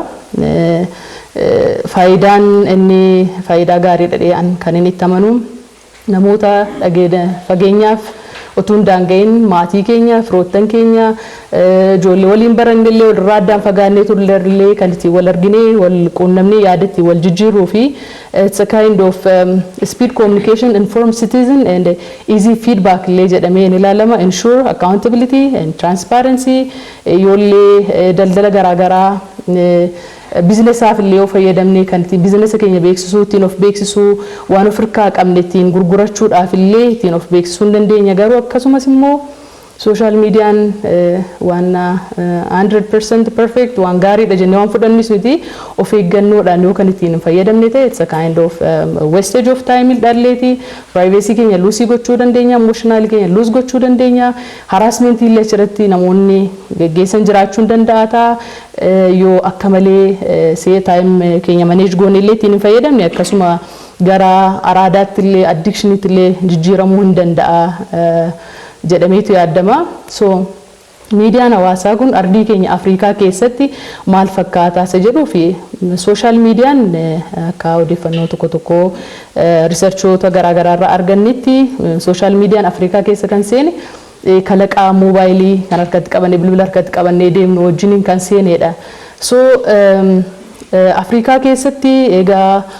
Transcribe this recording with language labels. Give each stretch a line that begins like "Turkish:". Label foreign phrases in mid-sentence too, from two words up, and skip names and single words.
Oromo: Faayidaan inni faayidaa gaarii dhadhee'an kan inni itti amanu namoota fageenyaaf otuun daanga'in maatii keenya firoottan keenya ijoollee waliin barannellee walirraa addaan fagaannee turrellee kan itti wal arginee wal quunnamnee yaadatti wal jijjiiruu fi
English: it's a kind of speed communication informed citizen and easy feedback
Oromo: illee jedhamee ni ilaalama.
English: Ensure accountability and transparency
Oromo: ijoollee daldala garaagaraa biizinesaaf illee of fayyadamnee kan ittiin biizinesa keenya beeksisuu ittiin of beeksisuu waan of hirkaa qabne ittiin gurgurachuudhaaf illee ittiin of beeksisuu hin dandeenya garuu akkasumas immoo social mediaan waan 100% perfect waan gaariidha jennee waan fudhannis miti of eeggannoodhaan yoo kan ittiin fayyadamne ta'e
English: it's a kind of wastage of time
Oromo: dhalleeti privacy keenya lose gochuu dandeenya emotional keenya lose gochuu dandeenya harassment illee achirratti namoonni geggeessan jiraachuu danda'a yoo akka malee
English: see time
Oromo: keenya manage goone illee ittiin fayyadamne akkasuma gara araadaatti illee addictionitti illee jijjiiramuu hin danda'a jedhameetu yaadama so miidiyaan hawaasaa kun ardii keenya Afrikaa keessatti maal fakkaata isa jedhuu fi social miidiyaan akka odeeffannoo tokko riisarchoota garaagaraa irraa argannetti social miidiyaan Afrikaa keessa kan seene kalaqaa moobaayilii kan harkatti qabannee bilbila harkatti qabannee deemnu wajjin kan seenedha so Afrikaa keessatti egaa